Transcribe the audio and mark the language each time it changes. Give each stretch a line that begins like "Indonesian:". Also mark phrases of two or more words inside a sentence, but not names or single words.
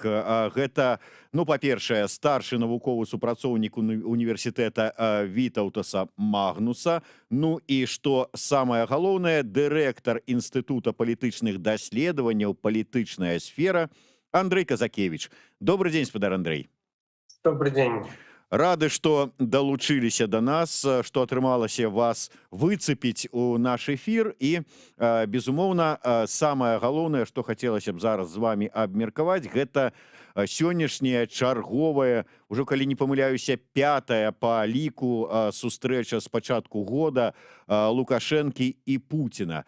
Belarusian: Гэта, ну, па-першае, старшы навуковы супрацоўнік універсітэта Вітаўтаса Магнуса, ну і што самае галоўнае, дырэктар Інстытута палітычных даследаванняў «Палітычная сфера» Андрей Казакевич.
Russian: Добрый день, спадар Андрей. Добрый день.
Belarusian: Рады, што далучыліся да нас, што атрымалася вас выцепіць у наш эфір. І, безумоўна, самае галоўнае, што хацелася б зараз з вами абмеркаваць, гэта сённяшняя чарговая, ужо калі не памыляюся, пятая па ліку сустрэча з пачатку года Лукашэнкі і Пуціна.